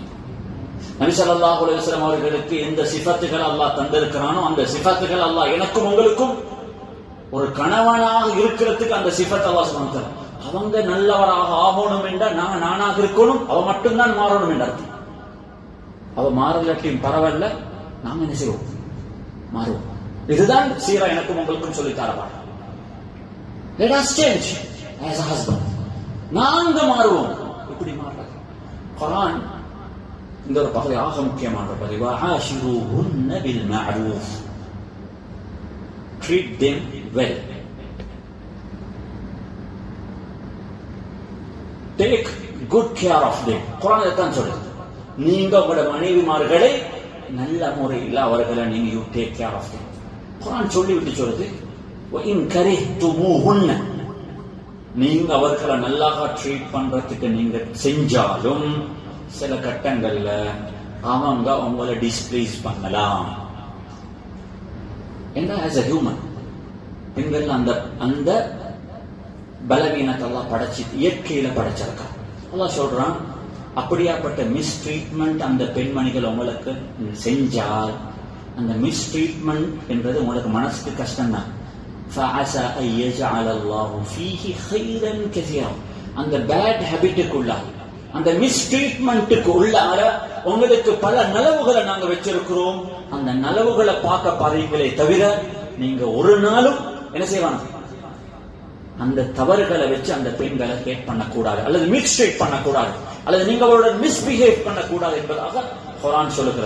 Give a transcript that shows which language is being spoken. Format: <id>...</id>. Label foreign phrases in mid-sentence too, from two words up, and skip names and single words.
<ta>நபி</ta> <ar>صلى الله عليه وسلم</ar> <ta>அவர்களுக்கு எந்த சிஃபத்துகள் அல்லாஹ் தந்திருக்கிறானோ அந்த சிஃபத்துகள் அல்லாஹ் எனக்கும் உங்களுக்கும் ஒரு கணவனாக இருக்கிறதுக்கு அந்த சிஃபத்</ta> <ar>الله سبحانه.</ar> <ta>அவங்க நல்லவராக ஆகணும் என்றால் நானாக இருக்கணும், அவ மட்டும்தான் மாறணும் என்ற அர்த்தம். அவ மாறலட்டியும் பரவாயில்ல, நாங்க என்ன செய்வோம்? மாறுவோம். இதுதான் சீரா எனக்கும் உங்களுக்கும் சொல்லி தரவாங்க.</ta> <en>Let us change as a husband.</en> <ta>நாங்க மாறுவோம். இப்படி மாறுறது குர்ஆன் இந்த ஒரு பகுதி ஆக முக்கியமான பகுதி.</ta> <ar>وعاشروهن بالمعروف.</ar> <en>Treat them well. Take good care of them.</en> <ta>குர்ஆன் இதான் சொல்லுது. நீங்க உங்களோட மனைவிமார்களை நல்ல முறையில் அவர்களை நீங்க</ta> <en>you take care of them.</en> <ta>குர்ஆன் சொல்லி விட்டு சொல்லுது</ta> <ar>وَإِنْ كَرِهْتُمُوهُنَّ.</ar> <ta>நீங்க அவர்களை நல்லா ட்ரீட் பண்றதுக்கு நீங்க செஞ்சாலும் சில கட்டங்கள்ல அவங்க உங்களை டிஸ்பிளீஸ் பண்ணலாம். என்ன</ta> <en>as a human</en> <ta>பெண்கள் அந்த பலவீனத்தை எல்லாம் படைச்சு இயற்கையில படைச்சிருக்கா. அல்லாஹ் சொல்றான், அப்படியாப்பட்ட மிஸ்ட்ரீட்மெண்ட் அந்த பெண்மணிகள் உங்களுக்கு செஞ்சால் அந்த மிஸ்ட்ரீட்மெண்ட் என்றது உங்களுக்கு மனசுக்கு கஷ்டம் தான்.</ta> <ar>فَعَسَى أَن يَجْعَلَ اللَّهُ فِيهِ خَيْرًا كَثِيرًا.</ar> <ta>அந்த</ta> <en>bad habit</en> <ta>அந்த மிஸ்ட்ரீட்மெண்ட்டுக்கு உள்ளார உங்களுக்கு பல நலவுகளை நாங்க வச்சிருக்கிறோம். அந்த நலவுகளை பார்க்க பாருங்களே தவிர நீங்க ஒரு நாளும் என்ன செய்வாங்க அந்த தவறுகளை வச்சு அந்த பெண்களை ஹேட் பண்ணக்கூடாது, அல்லது மிஸ்ட்ரீட் பண்ணக்கூடாது, அல்லது நீங்க அவரோட மிஸ்பிஹேவ் பண்ணக்கூடாது என்பதாக குர்ஆன் சொல்லுகிறது.</ta>